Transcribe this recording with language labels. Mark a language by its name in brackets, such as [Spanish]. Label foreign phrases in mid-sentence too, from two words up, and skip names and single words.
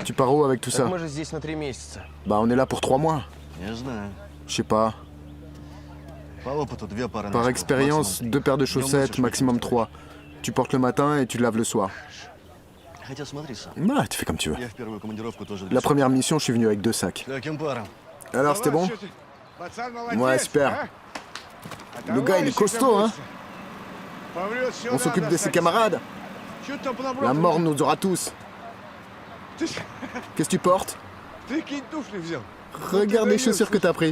[French] Tu pars où avec tout ça? [Russian] Мы же здесь на 3 месяца. [French] Bah, on est là pour 3 mois. [Russian] Не знаю. [French] Je sais pas. [Russian] По опыту 2 пары [French] Par [Russian] носков, [French] expérience, [Russian] максимум [French] 2 paires de [Russian] Днём [French] chaussettes, [Russian] носишь [French] maximum 3. Tu portes le matin et tu laves le soir. 3. [Russian] Хотя смотри сам. [French] Bah, tu fais comme tu veux. [Russian] Я в первую командировку тоже [French] La [Russian] для [French] première mission, je suis venu avec 2 sacs. [Russian] Таким паром. [French] Alors, c'était bon? Ouais, super. Le gars, il est costaud, hein? On s'occupe de ses camarades. La mort nous aura tous. Qu'est-ce que tu portes? Regarde les chaussures que t'as pris.